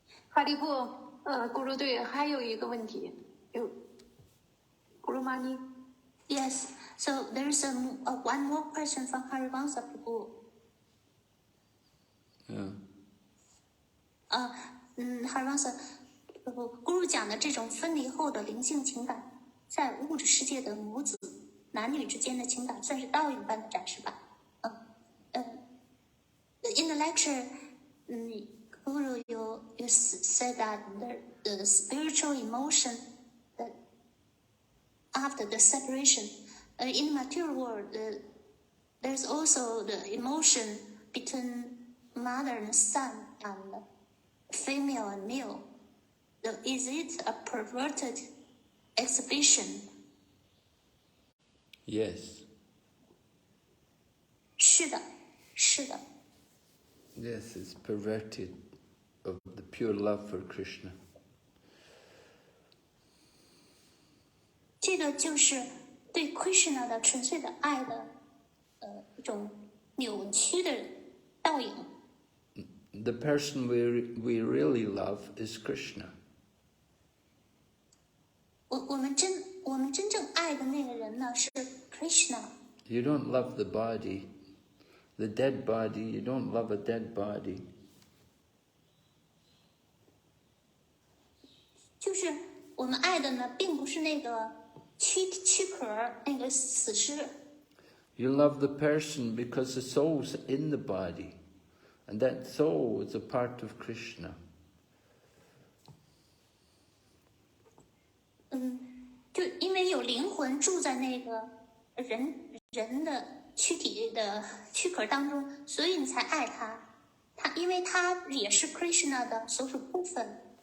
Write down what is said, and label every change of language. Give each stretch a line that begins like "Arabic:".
Chinese: 哈利布，咕噜队还有一个问题，咕噜玛尼。
English: Yes, so there's one more question from Harivansa Prabhu.
Chinese: Harivansa Prabhu, Guru 讲的这种分离后的灵性情感，在物质世界的母子男女之间的情感，算是倒影般的展示吧。
English: In the lecture, Guru, you said that the spiritual emotion that after the separation, in the material world, there's also the emotion between mother and son and female and male. Is it a perverted exhibition? Yes.
Chinese: 是的，是的。
English: Yes, it's perverted of the pure love for Krishna.
Chinese: 这个就是对 Krishna 的纯粹的爱的一种扭曲的倒影。
English: The person we really love is Krishna.
Chinese: 我们真正爱的那个人呢是 Krishna。
English: You don't love the body, the dead body. You don't love a dead body.
Chinese: 就是我们爱的呢，并不是那个躯壳那个死尸。
English: You love the person because the soul's in the body, and that soul is a part of Krishna.
Chinese: 就因为有灵魂住在那个人的躯体的躯壳当中，所以你才爱他。因为他也是 Krishna 的所属部分。